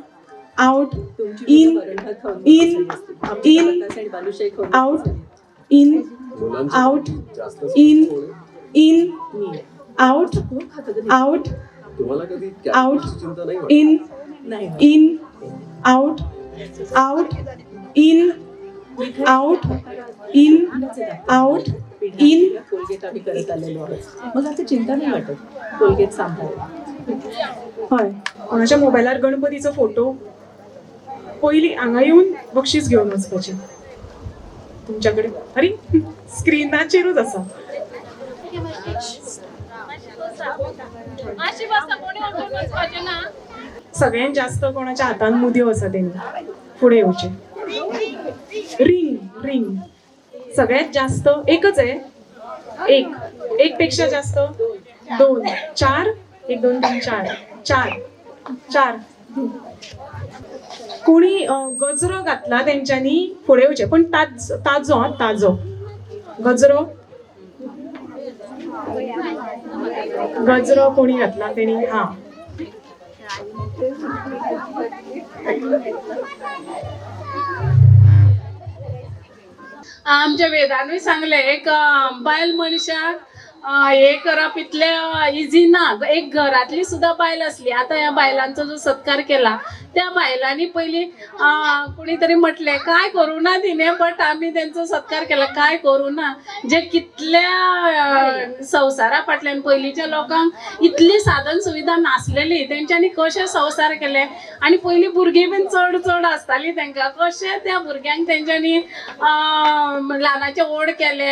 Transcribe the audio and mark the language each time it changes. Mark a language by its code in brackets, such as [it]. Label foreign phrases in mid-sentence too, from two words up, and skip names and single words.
[en] out, in, out, in out in in out out out in in out out in out in out in. [mr] कोलगेट आम्ही करत आलेलो आहोत. मग आता चिंता नाही वाटत कोलगेट सांभाळायला. [kok] हय, कोणाच्या मोबायलार गणपतीचो फोटो पयलीं हांगा येवन बक्षीस घेवन वचपाचें. तुमच्याकडे अरे स्क्रिनाचेरूच आसा. सगळ्यात जास्त कोणाच्या हातान मुदयो आसा तेंकां फुडें येवचे. [en] ring ring [mr] सगळ्यात जास्त एकच आहे. एक पेक्षा जास्त 2 4 1 2 3 4 4 4. [kok] कोणी गजरो घातला तेंच्यांनी फुडें येवचे पण ताजो ताजो गजरो गजरो कोणी घातला तेणी. हा आमच्या वेदानूय सांगले एक बायल मनशाक हे करप इतले इझी ना. [mr] एक घरातली सुद्धा बायल असली. आता या बायलांचा जो सत्कार केला त्या बायलांनी पयली कोणीतरी म्हटले काय करू ना तिने बट आम्ही त्यांचा सत्कार केला. [kok] काय करू ना जे कितल्या संवसारा फाटल्यान पयलींच्या लोकांक इतली साधन सुविधा नासलेली तेंच्यांनी कशे संवसार केले. आणि पयलीं भुरगीं बीन चड चड आसताली तेंकां कशे त्या भुरग्यांक तेंच्यांनी ल्हानाचे ओड केले.